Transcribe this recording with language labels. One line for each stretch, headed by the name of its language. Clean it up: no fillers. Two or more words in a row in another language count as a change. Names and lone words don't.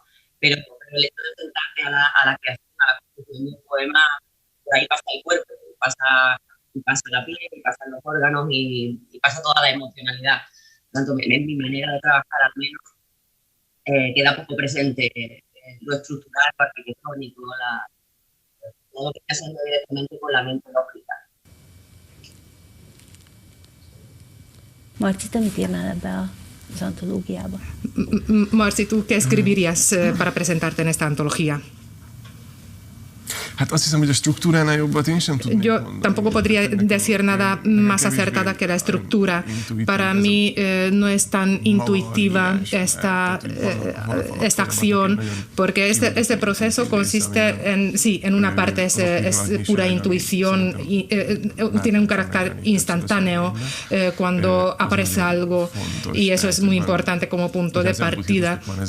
Spanish: Pero el hecho de enfrentarte a la creación, a la construcción de un poema, por ahí pasa el cuerpo, pasa la piel, pasan los órganos y pasa toda la emocionalidad. Por tanto, en mi manera de trabajar al menos queda poco presente lo estructural, lo arquitectónico, todo lo que está haciendo directamente con la mente lógica.
Hungarian: Marci, te mit írnál ebbe az antológiába?
Spanish: Marci, ¿tú qué escribirías para presentarte en esta antología?
Hungarian: Hát azt hiszem, hogy a struktúránál jobbat én sem tudnék
Spanish: Yo
Hungarian: mondani.
Spanish: tampoco podría decir nada más acertada que la estructura. Para mí no es tan intuitiva esta acción, porque este proceso consiste en una parte es pura intuición, tiene un carácter instantáneo cuando aparece algo, y eso es muy importante como punto de partida.